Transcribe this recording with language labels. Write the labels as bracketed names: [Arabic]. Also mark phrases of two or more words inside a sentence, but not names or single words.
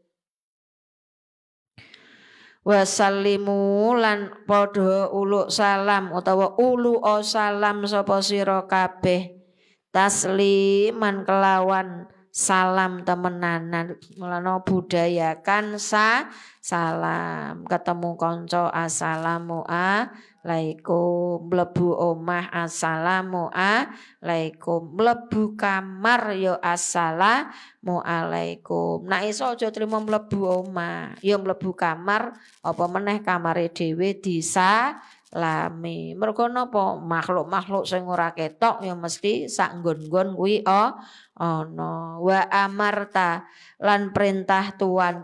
[Javanese] Wasallimu lan padha uluk salam utawa ulu salam sapa sira kabeh. Tasliman kelawan salam temenanan. Mulane budayakan salam, ketemu kanca [Arabic] السلام عليكم, [Javanese] mlebu omah [Arabic] السلام عليكم, [Javanese] mlebu kamar yo [Arabic] السلام عليكم. [Javanese] Nek iso aja trimo mlebu omah, yo mlebu kamar apa meneh kamare dhewe disalami. Mergo napa makhluk-makhluk sing ora ketok ya mesti sak nggon-nggon kuwi ana. [Arabic] وأمرت [Javanese] lan perintah Tuhan.